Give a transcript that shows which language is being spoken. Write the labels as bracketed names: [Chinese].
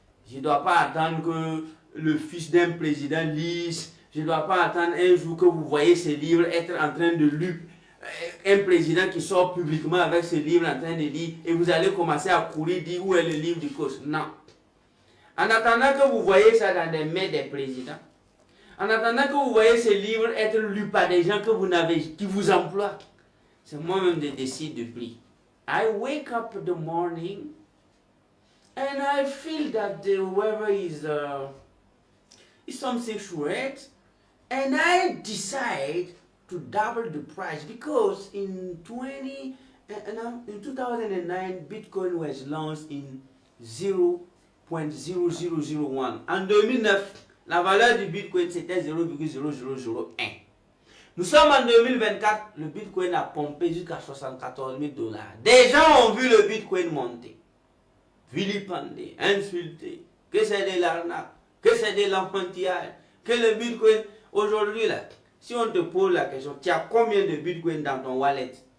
[French] Je ne dois pas attendre que le fils d'un président lise, je ne dois pas attendre un jour que vous voyez ce livre être en train de lire, un président qui sort publiquement avec ce livre en train de lire, et vous allez commencer à courir, dire où est le livre du coach. Non. En attendant que vous voyez ça dans les mains des présidents, en attendant que vous voyez ce livre être lu par des gens que vous n'avez, qui vous emploient, c'est moi-même qui décide du prix. [English] I wake up in the morning and I feel that the weather is something short, and I decide to double the price because in 2009 Bitcoin was launched in 0.0001. [French] En 2009, la valeur du Bitcoin c'était 0,0001. Nous sommes en 2024, le Bitcoin a pompé jusqu'à 74 000 $. Des gens ont vu le Bitcoin monter, vilipender, insulter, que c'est de l'arnaque, que c'est de l'enfantillage, que le Bitcoin, aujourd'hui là, si on te pose la question, tu as combien de Bitcoin dans ton wallet?